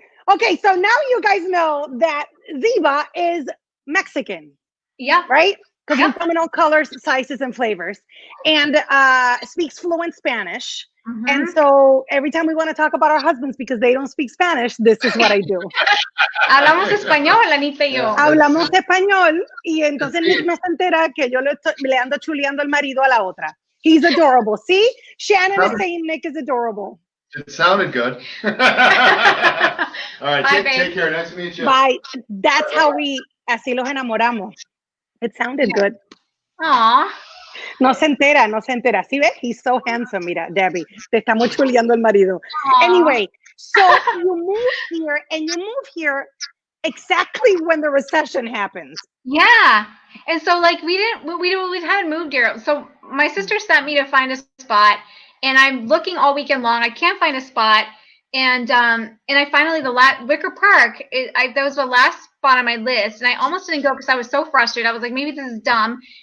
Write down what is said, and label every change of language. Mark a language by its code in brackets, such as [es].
[en] Okay, so now you guys know that Ziba is Mexican. Yeah. Right? Because we come in all colors, sizes, and flavors, and speaks fluent Spanish. Mm-hmm. And so every time we want to talk about our husbands because they don't speak Spanish, this is what I do. [es] Hablamos español, Anita y yo. Hablamos español, y entonces Nick no se entera que yo le ando chuleando el marido a la otra. [en] He's adorable. See? Shannon is saying Nick is adorable. It sounded good. All right, take care. Nice to meet you. Bye. That's how [es] así los enamoramos. [en] It sounded good. Aww. [es] No se entera. ¿Sí ves? [en] He's so handsome. [es] Mira, Debbie, te estamos chuleando el marido. Aww. [en] Anyway, so you move here exactly when the recession happens. Yeah. And so like we hadn't moved here. So my sister sent me to find a spot, and I'm looking all weekend long. I can't find a spot. And I finally, Wicker Park, that was the last spot on my list, and I almost didn't go because I was so frustrated. I was like, maybe this is dumb.